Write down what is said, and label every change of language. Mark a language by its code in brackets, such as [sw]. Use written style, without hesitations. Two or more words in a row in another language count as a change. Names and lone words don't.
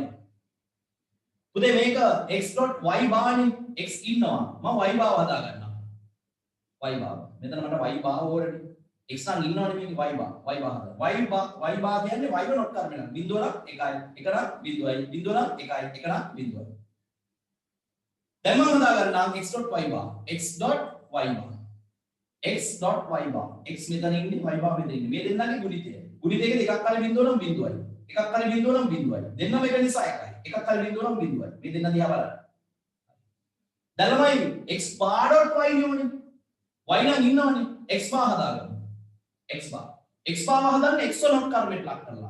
[si] පුතේ මේක x.y bar නේ. x ඉන්නවා. මම y bar හදා ගන්නවා. y bar. මෙතන මට y bar ඕනේ. x නම් ඉන්නවනේ මේකේ y bar හදා. y bar කියන්නේ y ව නොට් කරගෙන 0 නම් 1යි. 1 නම් 0යි. 0 නම් 1යි. 1 නම් 0යි. දැන් මම හදා ගන්නම් x.y bar. x.y bar. x මෙතන ඉන්නේ y bar මෙතන ඉන්නේ. මේ දෙන්නගේ ගුණිතය. ගුණිතයක දෙකක් කල 0 නම් 0යි. එකක් කල 0 නම් 0යි. දෙන්නම එක නිසා එකයි. එකක් කල 0 නම් 0යි. මේ දෙන්න දිහා බලන්න. දැන් ළමයි x bar.y නේ. y නම් ඉන්නවනේ. x bar හදාගන්න. x bar හදන්න x වල නොට් කර්මෙට ලක් කරලා.